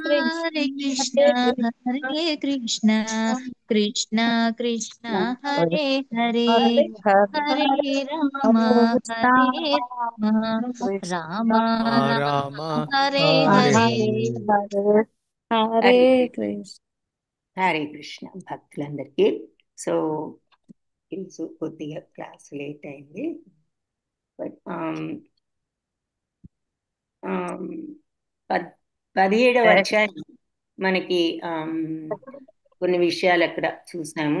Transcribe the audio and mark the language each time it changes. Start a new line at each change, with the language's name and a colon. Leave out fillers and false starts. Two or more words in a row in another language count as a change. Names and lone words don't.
Sanskrit: हरे कृष्ण हरे कृष्ण कृष्ण कृष्ण हरे हरे हरे राम राम राम हरे हरे. हरे कृष्ण.
Telugu: హరే కృష్ణ భక్తులందరికీ. సో ఈరోజు కొద్దిగా
English: class late
Telugu: అయింది. బట్ 17వ అధ్యాయం మనకి కొన్ని విషయాలు అక్కడ చూసాము.